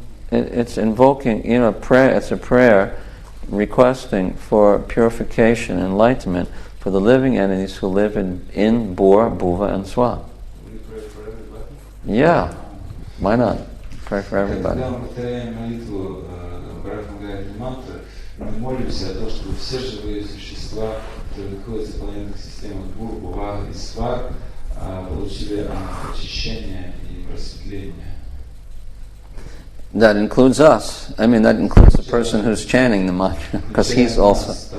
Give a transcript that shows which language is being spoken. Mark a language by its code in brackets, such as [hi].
[en] It's invoking, prayer. It's a prayer requesting for purification, enlightenment for the living entities who live in Bhur, Bhuva, and Swa. We pray for everybody? Yeah. Why not? Pray for everybody. [ru] Когда мы повторяем молитву Бхагавад мантры, мы молимся о том, чтобы все живые существа, которые находятся в планетных системах Бхур, Бхува и Сва, получили очищение и просветление. [en] That includes us. I mean, that includes the person who's chanting the mantra, because he's also.